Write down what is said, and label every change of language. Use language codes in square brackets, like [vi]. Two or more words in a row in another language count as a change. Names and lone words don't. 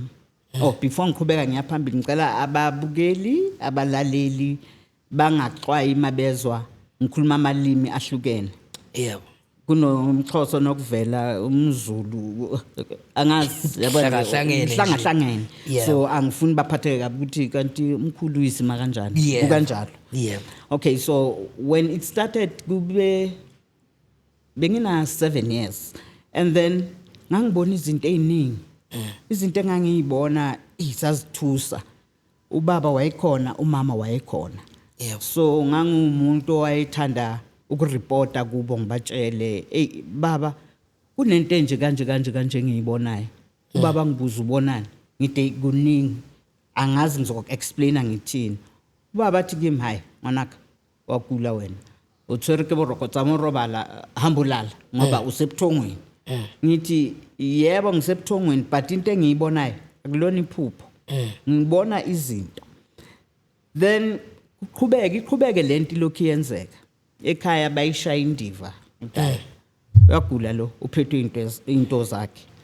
[zu] Before ngiqhubeka ngiyaphambili ngicela ababukeli abalaleli bangaxwayi mabezwa ngikhuluma amalimi ahlukene. Yebo. Kunomxhosa nokuvela umZulu angazi yabona hlangene so angifuni baphatheke kabi ukuthi kanti umkhulu uyisima kanjani ukanjalo. Yebo. [en] Okay, so when it started [zu] kube bengina [en] 7 years and then [zu] ngangibona izinto eziningi. Izinto engangiyibona isazithusa. Ubaba wayekhona umama wayekhona. Yebo. So ngangumuntu owayethanda ukureporta kubo ngibatshele baba kunento enje kanje ngiyibonayo. Ubaba ngibuza ubonani ngide kuningi angazi ngizokuexplaina ngithini. Ubaba athi kimi hayi ngwanaka wagula wena [st] uthwere ke boroko tsa morobala [zu] hambulala ngoba usebuthongweni ngithi yebo ngisebuthongweni but into engiyibonayo akulona iphupho ngibona izinto then iqhubeke lento lokhu yenzeka ekhaya bayishaya indiva uyagula lo uphethwe into zakhe